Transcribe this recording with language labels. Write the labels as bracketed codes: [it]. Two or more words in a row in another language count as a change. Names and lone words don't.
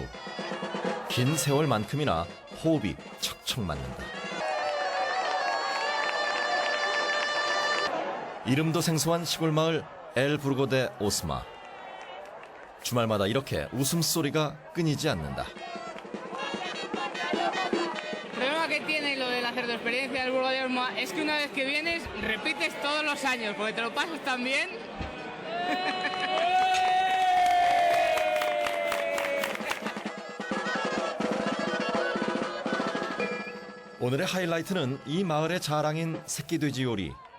[ko] 긴 세월만큼이나 호흡이 척척 맞는다. 이름도 생소한 시골 마을 엘 부르고 데 오스마. 주말마다 이렇게 웃음소리가 끊이지 않는다. [es] El problema que tiene lo de la cerdoexperiencia del Burgo de Osma es que una vez que vienes repites todos los años porque te lo pasas tan bien. [ko] 오늘의 하이라이트는 이 마을의 자랑인 새끼돼지 요리.